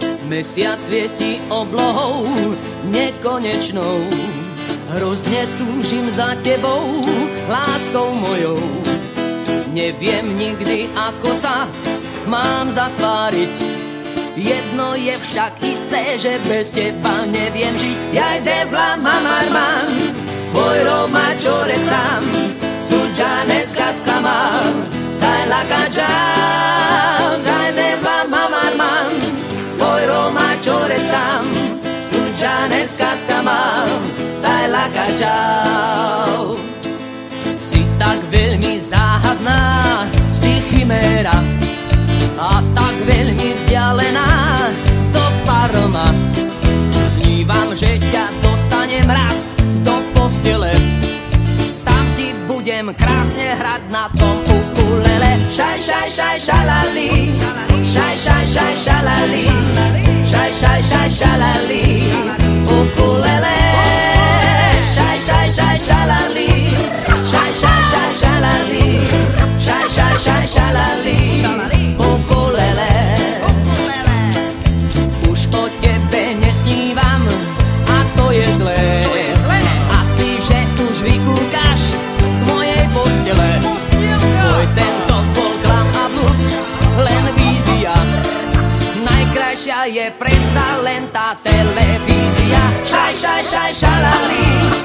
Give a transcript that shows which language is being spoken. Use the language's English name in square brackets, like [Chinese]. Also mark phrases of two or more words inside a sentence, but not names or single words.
[Slovak] Mesiac svieti oblohou nekonečnou. Hrozne túžim za tebou, láskou mojou. Neviem nikdy, ako sa mám zatváriť. Jedno je však isté, že bez teba neviem žiť. [Romany] Jaj devla mamarman, tvoj Roma čore sám, tu džaneska skamám, daj lakadžám. Jaj devla mamarman, tvoj Roma čore sám, tu džaneska skamám, daj lakadžám. [Slovak] Si tak veľmi záhadná, si chiméra, a tak veľmi vzdialená do Parma. Snívam, že ťa dostanem raz do postele, tam ti budem krásne hrať na tom ukulele. Šaj, šaj, šaj, šalali, šaj, šaj, šaj, šalali, šaj, šaj, šaj, šalali, ukulele. Šaj, šaj, šaj, šalali, šaj, šaj, šaj, šalali, šaj, šaj, šaj, šalali, ukulele. Už o tebe nesnívam a to je zlé. Asi, že už vykúkaš z mojej postele. Tvoj sen to bol klam a blud, len vízia. Najkrajšia je predsa len tá televízia. Šaj, šaj, šaj, šalali,